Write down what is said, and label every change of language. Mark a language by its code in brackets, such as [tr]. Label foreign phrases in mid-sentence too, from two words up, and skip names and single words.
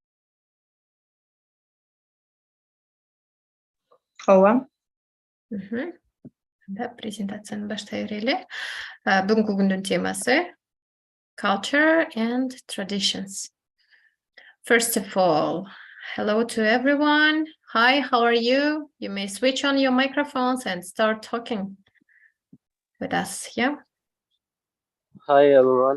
[ky] Ооба. Да, презентацияны баштай берели. Бүгүнкү күндүн темасы [en] culture and traditions. First of all, hello to everyone. Hi, how are you? You may switch on your microphones and start talking with us, yeah? Hi everyone.